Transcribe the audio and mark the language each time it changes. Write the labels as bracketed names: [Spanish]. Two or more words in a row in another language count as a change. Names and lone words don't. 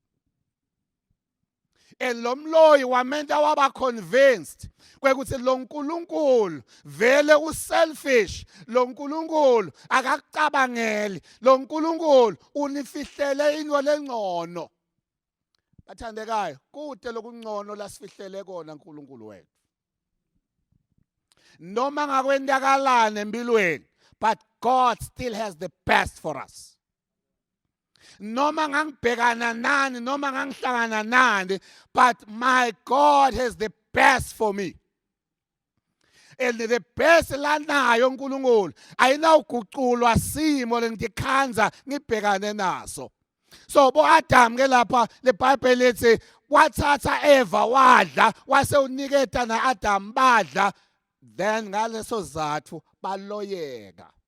[Swati] And lo mloyi wamenta waba convinced kwekuthi lo nkulunkulu vele uselfish, lo nkulunkulu akakucabangeli, lo nkulunkulu unifihlele into lengcono. Bathandekayo, kude lokungcono lasifihlele kona uNkulunkulu wethu. Noma ngakwendakalana empilweni, [English] but God still has the best for us. [Swati] Noma ngangibhekana nani, noma ngangihlangana nani, [English] but my God has the best for me. [Swati] And [English] the best [Swati] lanayo uNkulunkulu ayinawuguculwa simo lengikhanza ngibhekane naso. So bo Adam ke lapha le Bible lithi wathatha Eva wadla, wase uniketa na Adam badla. Then ngaleso zathu baloyeka.